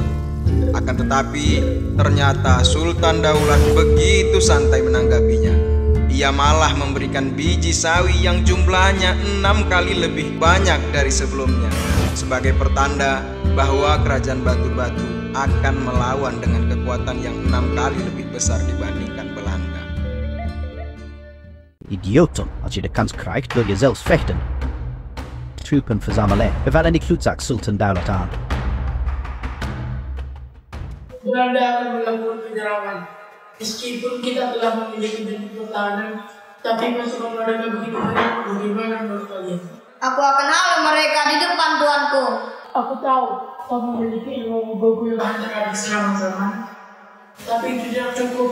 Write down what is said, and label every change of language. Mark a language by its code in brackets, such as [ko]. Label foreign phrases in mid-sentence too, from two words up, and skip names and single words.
[id] Akan tetapi ternyata Sultan Daulat begitu santai menanggapinya. Ia malah memberikan biji sawi yang jumlahnya 6 kali lebih banyak dari sebelumnya, sebagai pertanda bahwa kerajaan batu-batu akan melawan dengan kekuatan yang 6 kali lebih besar dibandingkan Belanda. [nl] Idioten, als je de kans krijgt wil je zelfs vechten. Troepen verzamelen, bevallen die Klutzak Sultan Daulat aan. [id] Belanda akan melakukan penyerangan. Meskipun kita telah memiliki bentuk pertahanan, tapi pasukan mereka begitu banyak. Bagaimana menurut kalian? Aku akan halau mereka di depan tuanku. Aku tahu kau memiliki ilmu gugurkan terhadap serangan zaman, tapi itu tidak cukup.